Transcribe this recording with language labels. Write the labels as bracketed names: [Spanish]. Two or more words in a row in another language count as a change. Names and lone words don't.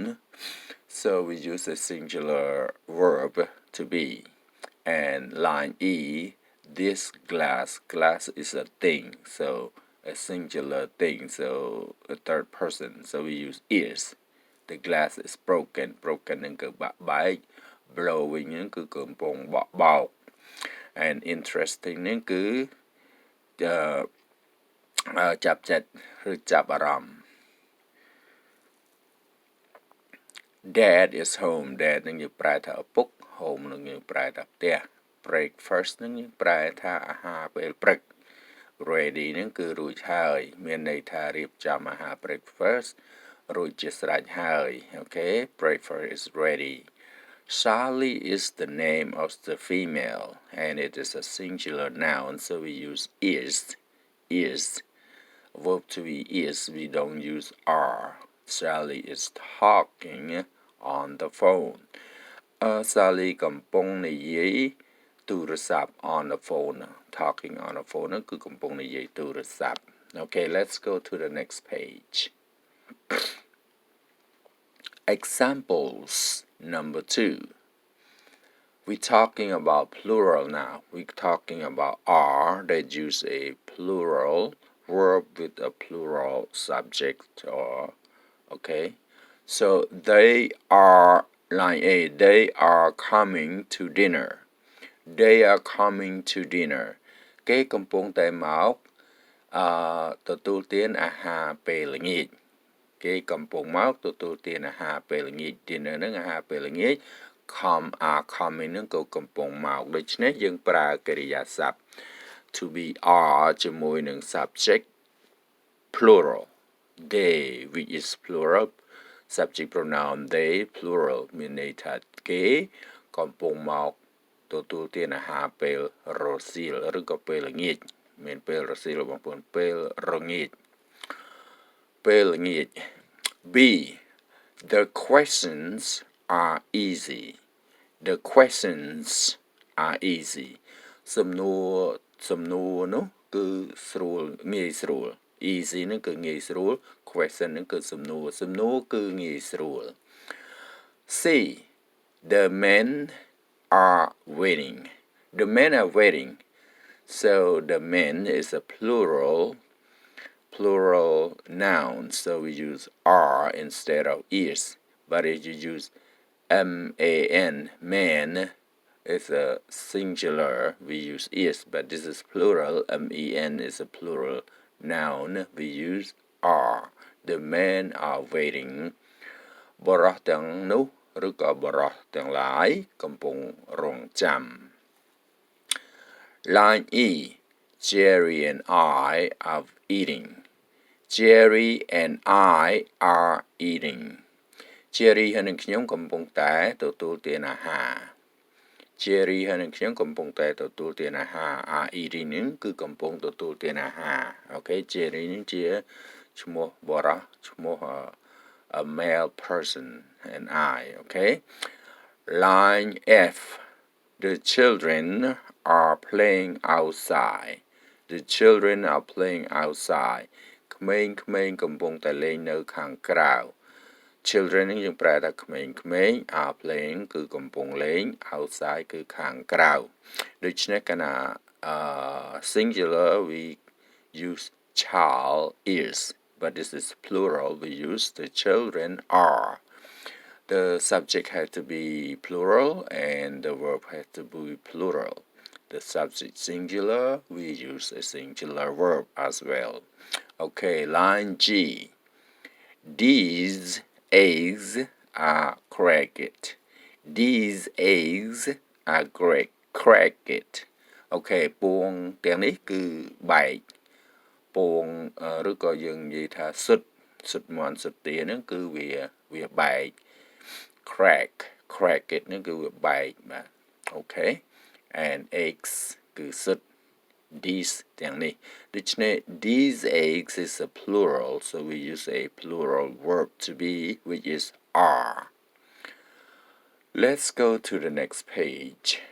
[English] So we use a singular verb to be. And line E, this glass is a thing. So a singular thing, so a third person. So we use is. The glass is broken. [Khmer] Broken នឹងគឺបាក់បែក blowing នឹងគឺកំពុងបក់បោក and interesting នឹងគឺចាប់ចិត្តឬចាប់អារម្មណ៍ [English] Dad is home [Khmer] Dad នឹងយើងប្រែថាឪពុ ក home នឹងយើងប្រែថាផ្ទះ breakfast នឹងយើងប្រែថាអាហារពេលព្រឹក ready នឹងគឺរួចហើយមានន័យថា រៀបចំអាហារ [English] breakfast [Khmer] រួចជាស្រេចហើយ [English] okay breakfast is ready Charlie is the name of the female and it is a singular noun so we use is verb to be is we don't use are Charlie is talking on the phone Sally [Khmer] កំពុងនិយាយទូរស័ព្ទ [English] on the phone talking on the phone [Khmer] គឺកំពុងនិយាយទូរស័ព្ទ [English] Okay let's go to the next page Examples number 2 We're talking about plural now we're talking about are that use a plural verb with a plural subject or okay so they are line A they are coming to dinner They are coming to dinner [Khmer] គេកំពុងតែមកទទួលទានអាហារពេលល្ងាចគេកំពុងមកទទួលទា នអាហារពេលល្ងាច dinner នឹងអាហារពេលល្ងាច [English] are coming [Khmer] នឹងក៏កំពុងមកដូច្នេះយើងប្រើកិរិយាសព្ទ [English] to be are [Khmer] ជាមួយនឹង [English] subject plural they which is plural subject pronoun they plural [Khmer] មានន័យថាគេកំពុងមកទទួលទានអាហារពេល រសៀលឬក៏ពេលល្ងាចមានពេលរសៀលបងប្អូនពេលរងាចពេល [English] ល្ងាច B The questions are easy The questions are easy [Khmer] សំណួរនោះគឺស្រួលងាយស្រួល [English] easy [Khmer] នឹងគឺងាយស្រួល [English] question [Khmer] នឹងគឺសំណួរគឺងាយស្រួល [English] C The men are waiting The men are waiting so the men is a plural noun so we use are instead of is but if you use man man is a singular we use is but this is plural men is a plural noun we use are the men are waiting [Khmer] បរិះទាំងនោះឬក៏បរិះទាំងឡាយកំពុងរងចាំ [English] Line E Jerry and I are eating Jerry and I are eating Jerry [Khmer] ហើយនឹងខ្ញុំកំពុងតែទទួលទានអាហារ [English] Jerry [Khmer] ហើយនឹងខ្ញុំកំពុងតែទទួលទានអាហារ [English] are eating [Khmer] នឹងគឺកំពុងទទួលទានអាហារ [English] Okay Jerry [Khmer] នឹងជាឈ្មោះបរិសឈ្មោះ [English] a male person and I okay Line F The children are playing outside The children are playing outside [Khmer] ក្មេងៗកំពុងតែលេងនៅខាងក្រៅ [English] Children នឹង [Khmer] យើងប្រែថាក្មេងៗ [English] are playing [Khmer] គឺកំពុងលេង outside គឺខាង ក្រៅដូច្នេះកាលណា [English] singular we use child is but this is plural we use the children are the subject has to be plural and the verb has to be plural the subject singular we use a singular verb as well okay line G These eggs are cracked. These eggs are cracked. Okay [Khmer] ពងទាំងនេះគឺបែកពងឬក៏យើងនិយាយថាស៊ុតមាន់ស៊ុតទាហ្នឹងគឺវាបែក [English] crack it [Khmer] ហ្នឹងគឺវាបែកបាទ [English] Okay and eggs [Khmer] គឺស៊ុត [English] These [Khmer] ទាំងនេះដូច្នេះ [English] these eggs is a plural so we use a plural verb to be which is are let's go to the next page